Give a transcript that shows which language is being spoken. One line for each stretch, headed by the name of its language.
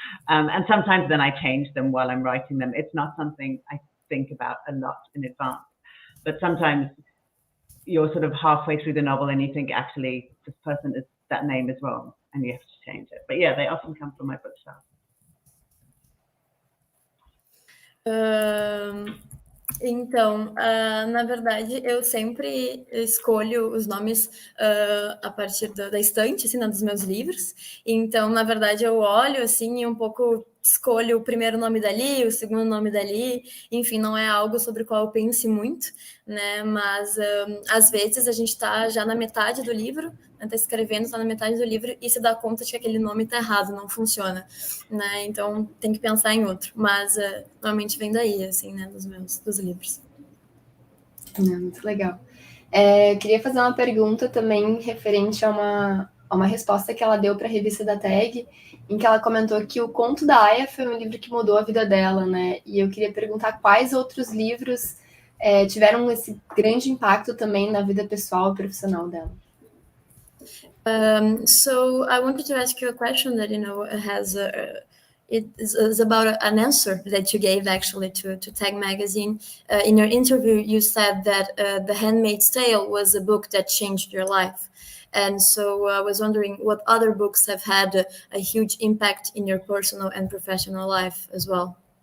English: And sometimes then I change them while I'm writing them. It's not something I think about a lot in advance. But sometimes you're sort of halfway through the novel and you think, actually, that name is wrong and you have to change it. But yeah, they often come from my bookshelf.
Portuguese: Então, na verdade, eu sempre escolho os nomes a partir da estante, assim, dos meus livros. Então, na verdade, eu olho, assim, e um pouco escolho o primeiro nome dali, o segundo nome dali, enfim, não é algo sobre o qual eu pense muito, né? Mas às vezes a gente está já na metade do livro, está escrevendo, está na metade do livro e se dá conta de que aquele nome está errado, não funciona, né? Então tem que pensar em outro, mas normalmente vem daí, assim, né, dos livros. Muito legal. Queria fazer uma pergunta também referente a uma resposta que ela deu para a revista da TAG, em que ela comentou que o Conto da Aya foi um livro que mudou a vida dela, né? E eu queria perguntar quais outros livros tiveram esse grande impacto também na vida pessoal e profissional dela.
English: So I wanted to ask you a question that, has it is about an answer that you gave actually to TAG magazine. In your interview, you said that The Handmaid's Tale was a book that changed your life. And so I was wondering what other books have had a huge impact in your personal and professional life as well.